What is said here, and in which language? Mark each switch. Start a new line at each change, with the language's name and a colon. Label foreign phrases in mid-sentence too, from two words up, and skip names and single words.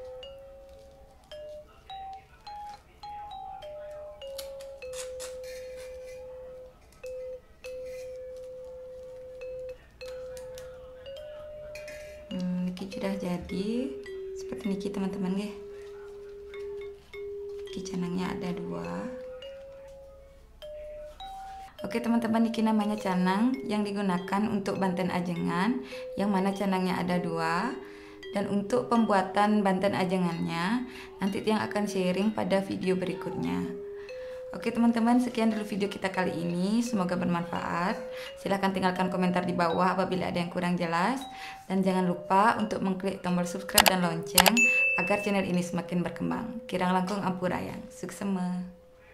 Indonesian: Niki sudah jadi seperti niki teman-teman nggih. Niki canangnya ada 2. Oke teman-teman, niki namanya canang yang digunakan untuk banten ajengan, yang mana canangnya ada 2. Dan untuk pembuatan banten ajengannya nanti Tiang akan sharing pada video berikutnya. Oke teman-teman, sekian dulu video kita kali ini, semoga bermanfaat. Silahkan tinggalkan komentar di bawah apabila ada yang kurang jelas, dan jangan lupa untuk mengklik tombol subscribe dan lonceng agar channel ini semakin berkembang.
Balinese: Kirang langkung ampurayang, suksema.